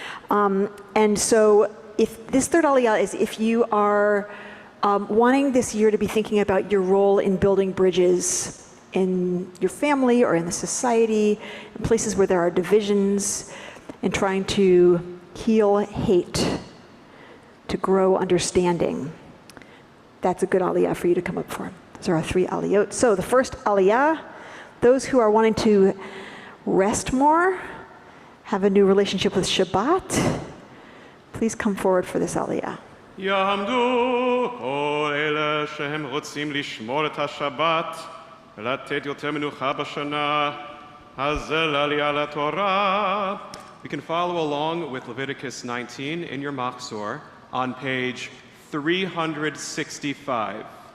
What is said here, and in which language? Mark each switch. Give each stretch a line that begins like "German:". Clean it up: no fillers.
English: And so if this third aliyah is if you are wanting this year to be thinking about your role in building bridges in your family or in the society, in places where there are divisions, and trying to heal hate, to grow understanding. That's a good aliyah for you to come up for. Those are our three aliyot. So the first aliyah, those who are wanting to rest more, have a new relationship with Shabbat, please come forward for this aliyah.
Hebrew: יעמדו כל אלה שהם רוצים לשמור את השבת ולתת יותר מנוחה בשנה הזה לעלייה לתורה.
English: We can follow along with Leviticus 19 in your Machzor on page 365.